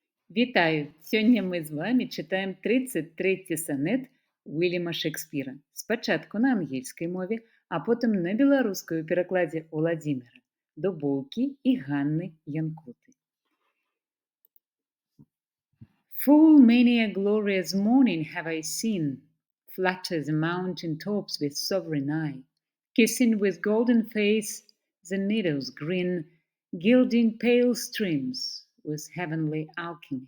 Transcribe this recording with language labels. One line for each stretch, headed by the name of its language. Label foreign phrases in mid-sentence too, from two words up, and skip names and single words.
Belarusian: Вітаю! Сёння мы з вами чытаем 33 санет Уільяма Шекспіра. Спачатку на ангельскай мове, а потым на беларускай у перакладзе Уладзіміра Дубоўкі і Ганны Янкуты.
English: Full many a glorious morning have I seen, flutter the mountain tops with sovereign eye, kissing with golden face the meadows green, gilding pale streams with heavenly alchemy.